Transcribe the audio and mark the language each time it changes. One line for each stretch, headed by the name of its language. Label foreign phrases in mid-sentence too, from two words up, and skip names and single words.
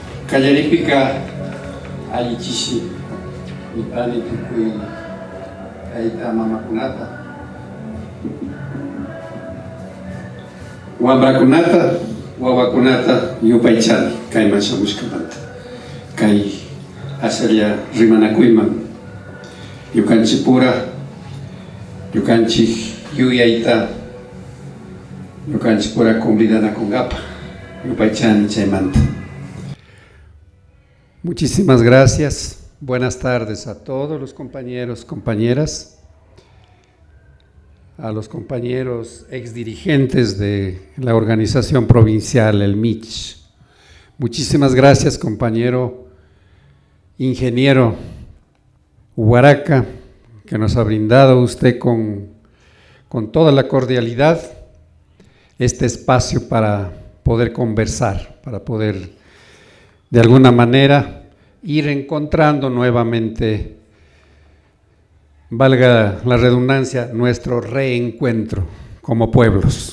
Quechua: Callaripika allichishi mitani tukuy kaita mamakunata wambrakunata wawakunata yupaychani kayman shamushkamanta kay asalla rimanakuyman yukanchik pura yukanchik yuyayta yukanchik pura convidanakunkapa yupaychani chaymanta.
Spanish: Muchísimas gracias. Buenas tardes a todos los compañeros, compañeras, a los compañeros exdirigentes de la organización provincial, el MICH. Muchísimas gracias, compañero ingeniero Huaraca, que nos ha brindado usted con toda la cordialidad este espacio para poder conversar, para poder de alguna manera ir encontrando nuevamente, valga la redundancia, nuestro reencuentro como pueblos.